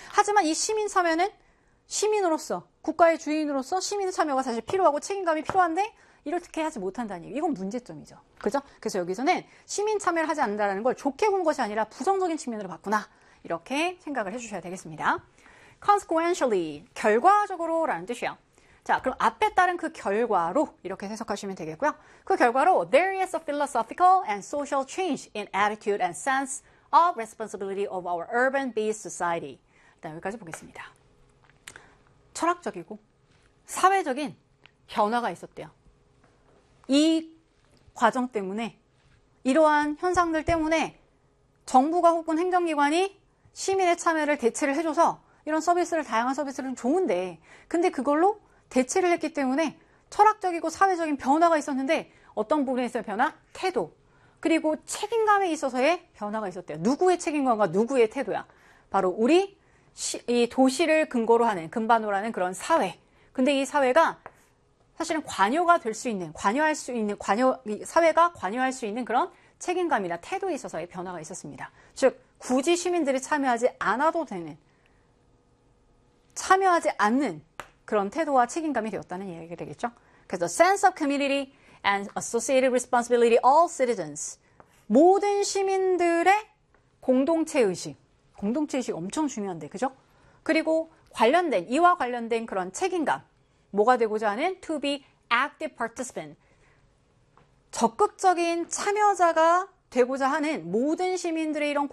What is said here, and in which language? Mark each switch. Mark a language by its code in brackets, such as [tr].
[ko] 하지만 이 시민 참여는 시민으로서 국가의 주인으로서 시민 참여가 사실 필요하고 책임감이 필요한데 이렇게 하지 못한다는 얘기. 이건 문제점이죠. 그죠? 그래서 여기서는 시민 참여를 하지 않는다는 걸 좋게 본 것이 아니라 부정적인 측면으로 봤구나. 이렇게 생각을 해주셔야 되겠습니다. Consequentially, 결과적으로 라는 뜻이요. 자, 그럼 앞에 따른 그 결과로 이렇게 해석하시면 되겠고요. 그 결과로 [en] There is a philosophical and social change in attitude and sense of responsibility of our urban-based society. [ko] 일단 여기까지 보겠습니다. 철학적이고 사회적인 변화가 있었대요. 이 과정 때문에 이러한 현상들 때문에 정부가 혹은 행정기관이 시민의 참여를 대체를 해줘서 이런 서비스를 다양한 서비스를 좋은데 근데 그걸로 대체를 했기 때문에 철학적이고 사회적인 변화가 있었는데 어떤 부분에 있어요? 변화? 태도. 그리고 책임감에 있어서의 변화가 있었대요. 누구의 책임감과 누구의 태도야? 바로 우리 이 도시를 근거로 하는, 근반으로 하는 그런 사회. 근데 이 사회가 사실은 관여가 될 수 있는, 관여할 수 있는, 관여, 사회가 관여할 수 있는 그런 책임감이나 태도에 있어서의 변화가 있었습니다. 즉, 굳이 시민들이 참여하지 않아도 되는, 참여하지 않는 그런 태도와 책임감이 되었다는 이야기가 되겠죠. 그래서 [en] sense of community and associated responsibility all citizens. [ko] 모든 시민들의 공동체 의식. 공동체 의식 엄청 중요한데, 그죠? 그리고 관련된, 이와 관련된 그런 책임감. 뭐가 되고자 하는? [en] To be active participant. [ko] 적극적인 참여자가 되고자 하는 모든 시민들의 이런 공동체 의식이나 그 관련된 책임감. 이런 것들이 따라서 어떻게 되었다?